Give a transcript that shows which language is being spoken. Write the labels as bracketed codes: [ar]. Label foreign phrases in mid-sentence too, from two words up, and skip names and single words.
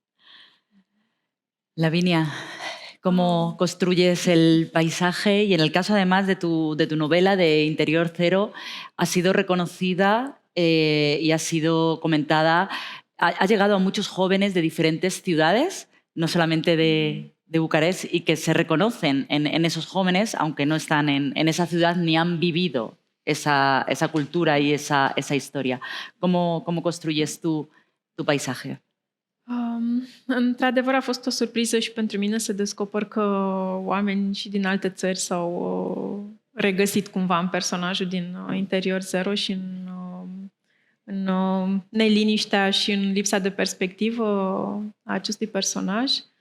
[es] Lavinia, cómo construyes el paisaje y en el caso además de tu novela de Interior Cero ha sido reconocida y ha sido comentada, ha llegado a muchos jóvenes de diferentes ciudades, no solamente de Bucarest, y que se reconocen en esos jóvenes, aunque no están en esa ciudad ni han vivido esa cultura y esa historia. ¿Cómo construyes tu paisaje? [ro] Într-adevăr a fost o surpriză și pentru mine să descoper că oameni și din alte țări s-au regăsit cumva în personajul din Interior Zero și în neliniștea și în lipsa de perspectivă a acestui personaj.